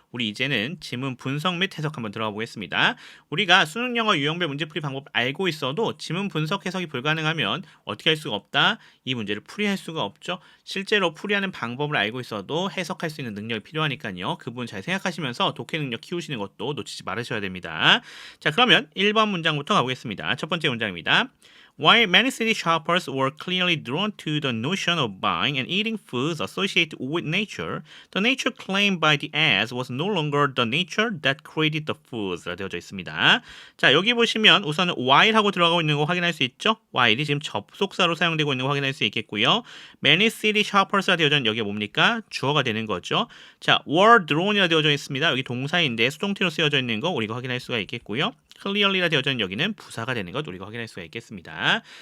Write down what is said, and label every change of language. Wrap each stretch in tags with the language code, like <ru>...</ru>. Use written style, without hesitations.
<ko>우리 이제는 지문 분석 및 해석 한번 들어가 보겠습니다. 우리가 수능 영어 유형별 문제풀이 방법 알고 있어도 지문 분석 해석이 불가능하면 어떻게 할 수가 없다? 이 문제를 풀이할 수가 없죠. 실제로 풀이하는 방법을 알고 있어도 해석할 수 있는 능력이 필요하니까요. 그 부분 잘 생각하시면서 독해 능력 키우시는 것도 놓치지 말으셔야 됩니다. 자, 그러면 1번 문장부터 가보겠습니다. 첫 번째 문장입니다.</ko> <en>While many city shoppers were clearly drawn to the notion of buying and eating foods associated with nature, the nature claimed by the ads was no longer the nature that created the foods 라</en> <ko>되어져 있습니다. 자, 여기 보시면 우선 while 하고 들어가고 있는 거 확인할 수 있죠? while이 지금 접속사로 사용되고 있는 거 확인할 수 있겠고요.</ko> <en>Many city shoppers</en> <ko>가 되어져 있는 여기가 뭡니까? 주어가 되는 거죠. 자, were drawn이라 되어져 있습니다. 여기 동사인데 수동태로 쓰여져 있는 거 우리가 확인할 수가 있겠고요. clearly라 되어져 있는 여기는 부사가 되는 것 우리가 확인할 수가 있겠습니다.</ko>